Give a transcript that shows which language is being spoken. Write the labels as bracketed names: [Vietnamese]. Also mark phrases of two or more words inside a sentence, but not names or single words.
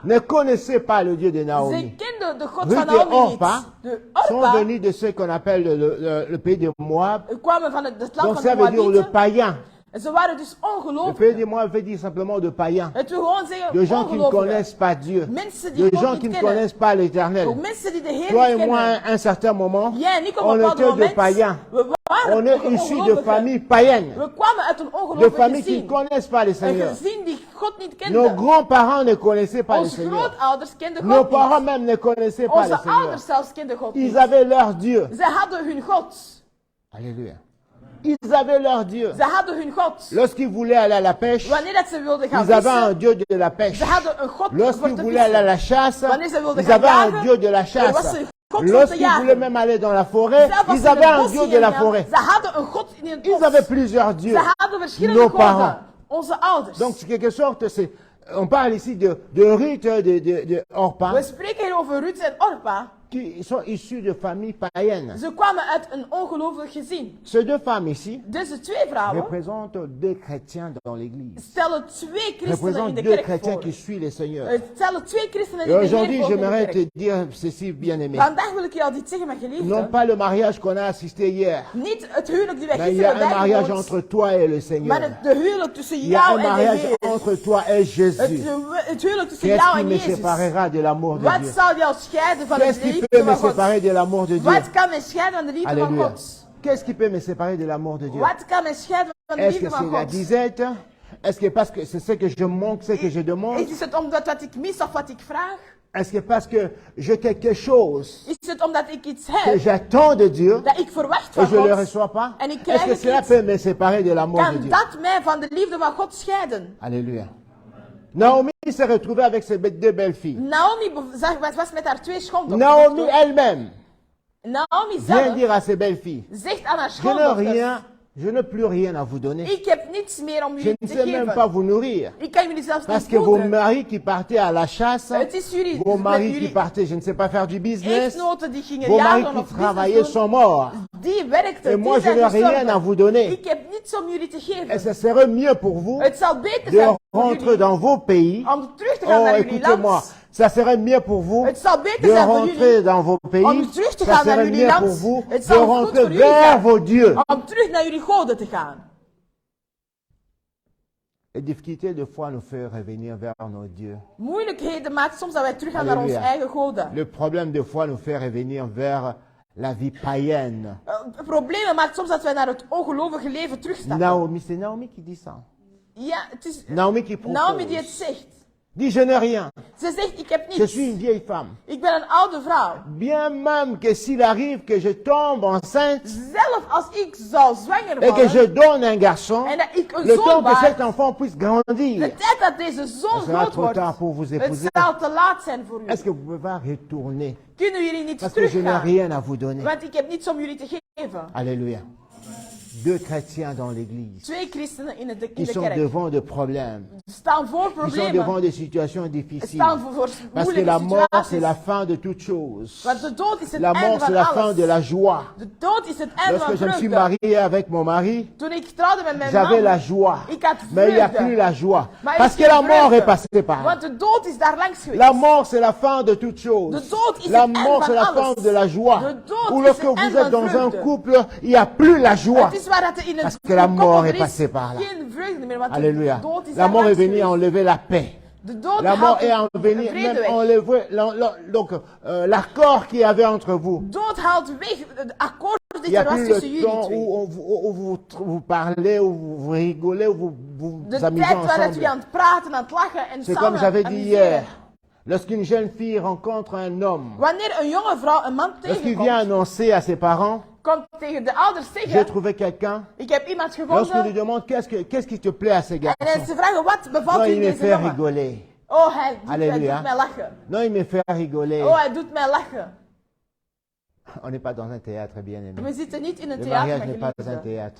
[French] ne connaissaient pas le Dieu de [Dutch] ze [French] Naomi. [Dutch] kenden de God [French] Ruth [Dutch] van [French] et [Dutch] Naomi [French] Orpa [Dutch] niet. De [French] sont [Dutch] Orpa [French] venus de ce qu'on appelle le pays de Moab. [Dutch] kwamen van het land [French] Donc [Dutch] van [French] ça [Dutch] de [French] veut dire le [Dutch] Moabieten. [French] païen. [Dutch] En ze waren dus [French] Le pays [Dutch] ongelooflijk. [French] de Moab veut dire simplement de païens. [Dutch] Het wil gewoon zeggen [French] De gens qui ne [Dutch] ongelooflijk. [French] connaissent pas Dieu. [Dutch] Mensen die [French] De [Dutch] God [French] gens [Dutch] niet [French] qui ne [Dutch] kennen. [French] connaissent pas l'Éternel. [Dutch] Ook mensen die de Heer [French] Toi [Dutch] niet [French] et moi, [Dutch] kennen. [French] à un certain moment, [Dutch] Jij en ik op [French] on [Dutch] een bepaald [French] était de [Dutch] moment. [French] païens. [Dutch] We waren [French] On est issus de [Dutch] ongelovigen. [French] familles païennes. [Dutch] We kwamen uit een [French] De [Dutch] ongelovig [French] familles qui ne [Dutch] gezin. [French] connaissent pas le [Dutch] Een [French] Seigneur. [Dutch] gezin die God niet [French] Nos [Dutch] kende. [French] grands-parents ne connaissaient pas le [Dutch] Onze [French] Seigneur. [Dutch] grootouders kenden [French] Nos [Dutch] God [French] parents [Dutch] niet. [French] même ne connaissaient pas le [Dutch] Onze [French] Seigneur. [Dutch] ouders zelfs kenden God [French] Ils [Dutch] niet. [French] avaient leur Dieu. [Dutch] Ze hadden hun God. [French] Alléluia. Ils avaient leur Dieu. [Dutch] Ze hadden hun God. [French] Lorsqu'ils voulaient aller à la pêche, [Dutch] Wanneer dat ze wilden gaan [French] ils avaient un [Dutch] vissen, [French] Dieu de la pêche. [Dutch] ze hadden een God voor [French] Lorsqu'ils [Dutch] te [French] voulaient aller à [Dutch] vissen. [French] la chasse, [Dutch] Wanneer ze wilden [French] ils [Dutch] gaan [French] avaient un [Dutch] jagen, [French] Dieu de la [Dutch] er was [French] chasse. [Dutch] een God om te [French] Lorsqu'ils voulaient [Dutch] jagen. [French] même aller dans la forêt, [Dutch] Zelfs als [French] ils [Dutch] ze in [French] avaient [Dutch] het [French] un [Dutch] bos [French] Dieu de la [Dutch] gingen, [French] forêt. [Dutch] ze hadden een God in het [French] Ils avaient [Dutch] bos. [French] plusieurs dieux. [Dutch] Ze hadden verschillende [French] Nos parents. [Dutch] goden. Onze ouders. [French] Donc, en quelque sorte, on parle ici de Ruth, de Orpa, [Dutch] We spreken hier over Ruth en Orpa. [French] qui sont issus de familles païennes. [Dutch] Ze kwamen uit een ongelovig gezin. [French] Ces 2 femmes ici [Dutch] Deze 2 vrouwen [French] représentent 2 chrétiens dans l'église. [Dutch] stellen 2 christenen in [French] Représentent [Dutch] de [French] 2 [Dutch] kerk [French] chrétiens [Dutch] voor. [French] qui suivent le Seigneur. [Dutch] Het stellen 2 christenen [French] Et [Dutch] die de [French] aujourd'hui, [Dutch] Heer volgen in de [French] j'aimerais [Dutch] kerk. [French] te dire ceci, bien-aimé. [Dutch] Vandaag wil ik je al iets zeggen, mijn [French] Non [Dutch] geliefde. [French] pas le mariage qu'on a assisté hier, [Dutch] Niet het huwelijk die wij [French] mais il y a [Dutch] gisteren [French] un mariage [Dutch] bijgewoond, [French] entre toi et le [Dutch] maar [French] Seigneur. [Dutch] de huwelijk tussen [French] Il y a un [Dutch] jou en de [French] mariage [Dutch] Heer. [French] entre toi et Jésus. [Dutch] Het huwelijk tussen [French] Qu'est-ce [Dutch] jou [French] qui [Dutch] en [French] me [Dutch] Jezus. [French] séparera de l'amour de [Dutch] Wat [French] Dieu? [Dutch] zal jou scheiden van [French] Qu'est-ce [Dutch] het [French] qui [Dutch] liefde [French] peut me [Dutch] van God? [French] séparer de l'amour de Dieu? [Dutch] Wat kan mij scheiden van de liefde van [French] Alléluia. [Dutch] God? [French] Qu'est-ce qui peut me séparer de l'amour de Dieu? [Dutch] Wat kan mij scheiden van de [French] Est-ce que [Dutch] liefde [French] c'est [Dutch] van [French] la [Dutch] God? [French] disette? Est-ce que parce que c'est ce que je manque, ce que je demande? [Dutch] Is het omdat wat ik mis of wat ik vraag? [French] Est-ce que parce que j'ai quelque chose [Dutch] Is het omdat ik iets [French] que [Dutch] heb [French] j'attends de Dieu [Dutch] dat ik verwacht [French] et [Dutch] van [French] je ne le [Dutch] God? [French] reçois pas? [Dutch] En ik [French] Est-ce [Dutch] krijg [French] que [Dutch] het [French] cela [Dutch] niet? [French] peut me séparer de l'amour de [Dutch] Kan [French] Dieu? [Dutch] dat mij van de liefde van God scheiden? [French] Alléluia. Naomi s'est retrouvée avec ses 2 belles filles. [Dutch] Naomi was met haar 2 schoondochters. [French] Naomi elle-même [Dutch] Naomi [French] vient [Dutch] zelf [French] dire à ses belles filles, [Dutch] zegt aan haar [French] je n'ai [Dutch] schoondochters: [French] rien, je n'ai plus rien à vous donner. [Dutch] ik heb niets meer om [French] Je [Dutch] jullie [French] ne [Dutch] te [French] sais même pas [Dutch] geven. [French] vous nourrir. [Dutch] Ik kan jullie zelfs [French] Parce [Dutch] niet [French] que vos [Dutch] voeden. [French] maris qui partaient à la chasse, [Dutch] Het is jullie, [French] vos [Dutch] met [French] maris qui [Dutch] jullie [French] partaient, je ne sais pas faire du business, [Dutch] echtgenoten die gingen [French] vos maris [Dutch] jagen [French] qui [Dutch] of [French] travaillaient [Dutch] business doen, [French] sont morts. [Dutch] die werkten, [French] Et [Dutch] die [French] moi, je [Dutch] zijn [French] n'ai rien à [Dutch] gestorven. [French] vous donner. [Dutch] Ik heb niets om jullie te [French] Et [Dutch] geven. [French] ce serait mieux pour vous [Dutch] Het zal beter [French] de [Dutch] zijn voor [French] rentrer [Dutch] jullie [French] dans vos pays. [Dutch] om terug te gaan [French] Oh, [Dutch] naar jullie [French] écoutez-moi, [Dutch] land. [French] ça serait mieux pour vous [Dutch] Het zal beter [French] de [Dutch] zijn voor [French] rentrer [Dutch] jullie [French] dans vos pays. [Dutch] om terug te [French] Ça [Dutch] gaan naar [French] serait [Dutch] jullie [French] mieux pour [Dutch] land. [French] vous [Dutch] Het [French] de [Dutch] zal goed [French] rentrer [Dutch] voor jullie [French] vers [Dutch] zijn [French] vos dieux. [Dutch] om terug naar jullie goden te gaan. [French] Les difficultés de foi nous fait revenir vers nos dieux. [Dutch] Moeilijkheden maken soms dat wij terug gaan naar onze [French] Alléluia. [Dutch] eigen goden. [French] Le problème de foi nous fait revenir vers la vie païenne. [Dutch] Problemen maken soms dat wij naar het ongelovige leven terugstappen. [French] Naomi, c'est Naomi qui dit ça. [Dutch] Ja, het is [French] Naomi qui propose. [Dutch] Naomi die het zegt. [French] Dis, je n'ai rien. [Dutch] Ze zegt, ik heb [French] Je suis [Dutch] niets. [French] une vieille femme. [Dutch] Ik ben een oude vrouw. [French] Bien même que s'il arrive que je tombe enceinte [Dutch] Zelf als ik zou zwanger [French] et que je [Dutch] worden [French] donne un garçon, [Dutch] en dat ik een [French] le temps [Dutch] zoon [French] que cet [Dutch] baar, [French] enfant puisse grandir, [Dutch] de tijd dat deze zoon [French] ce sera [Dutch] groot [French] trop [Dutch] wordt, [French] tard pour vous [Dutch] het [French] épouser. [Dutch] zal te laat zijn voor [French] Est-ce que [Dutch] u. [French] vous pouvez pas retourner? [Dutch] Kunnen jullie niet [French] Parce que je n'ai [Dutch] teruggaan? [French] rien à vous donner. [Dutch] Want ik heb niets om jullie te geven. [French] Alléluia. Deux chrétiens dans l'église [Dutch] Twee christenen in [French] qui [Dutch] de [French] sont [Dutch] kerk [French] devant des problèmes, [Dutch] staan voor [French] qui sont devant [Dutch] problemen, [French] des situations difficiles. [Dutch] staan voor [French] Parce que [Dutch] moeilijke [French] la mort, c'est [Dutch] situaties. [French] la fin de toute chose. [Dutch] Want de dood is het [French] La [Dutch] einde [French] mort, c'est [Dutch] van [French] la fin [Dutch] alles. [French] de la joie. [Dutch] De dood is het einde [French] Lorsque [Dutch] van [French] je me suis [Dutch] vreugde. [French] marié avec mon mari, [Dutch] Toen ik trouwde met mijn [French] j'avais la [Dutch] man, [French] joie. [Dutch] ik had [French] Mais il n'y a [Dutch] vreugde. [French] plus la joie. [Dutch] Maar er [French] Parce [Dutch] is [French] que la [Dutch] geen [French] mort est [Dutch] vreugde. [French] passée par là. [Dutch] Want de dood is daar langs geweest. [French] La mort, c'est la fin de toute chose. [Dutch] De dood is [French] La [Dutch] het einde [French] mort, [Dutch] van [French] c'est la [Dutch] alles. [French] fin de la joie. [Dutch] De dood [French] Ou [Dutch] is [French] lorsque [Dutch] het [French] vous [Dutch] einde [French] êtes [Dutch] van [French] dans un [Dutch] vreugde. [French] couple, il n'y a plus la joie. [Dutch] Het is waar dat er in [French] Parce [Dutch] een [French] que la [Dutch] koppel [French] mort [Dutch] er [French] est [Dutch] is [French] passée par là. [Dutch] geen vreugde meer, want [French] Alléluia. [Dutch] de dood is [French] La [Dutch] daar [French] mort est [Dutch] langs [French] venue [Dutch] geweest. [French] enlever la paix. [Dutch] De dood [French] La mort est [Dutch] haalt de [French] venue [Dutch] vrede [French] même [Dutch] weg. [French] enlever donc l'accord qu'il y avait entre vous. [Dutch] Dood haalt weg de akkoord [French] Il [Dutch] die [French] n'y a [Dutch] er was [French] plus [Dutch] tussen [French] le [Dutch] jullie [French] temps [Dutch] twee. [French] où vous parlez, où vous rigolez, où vous vous [Dutch] De [French] amusez [Dutch] tijd waar [French] ensemble. [Dutch] jullie aan het praten, aan het lachen en [French] C'est [Dutch] samen [French] comme j'avais dit [Dutch] amuseren. [French] hier. Lorsqu'une jeune fille rencontre un homme, [Dutch] Wanneer een jonge vrouw een man [French] lorsqu'il vient [Dutch] tegenkomt, [French] annoncer à ses parents, [Dutch] komt tegen de ouders [French] j'ai [Dutch] zeggen, [French] trouvé quelqu'un, [Dutch] ik heb iemand [French] lorsqu'on lui [Dutch] gevonden, [French] demande qu'est-ce qui te plaît à ce [Dutch] en [French] garçon, [Dutch] ze vragen, wat [French] non, [Dutch] bevalt u [French] il me [Dutch] deze [French] fait [Dutch] jongen? [French] rigoler. [Dutch] Oh, hij doet [French] Alléluia. [Dutch] mij lachen. [French] Non, il me fait rigoler. [Dutch] Oh, hij doet mij lachen. [French] On n'est pas dans un théâtre, bien aimé. [Dutch] We zitten niet in een [French] Le [Dutch] theater, [French] mariage [Dutch] mijn [French] n'est pas un [Dutch] geliefde. [French] théâtre.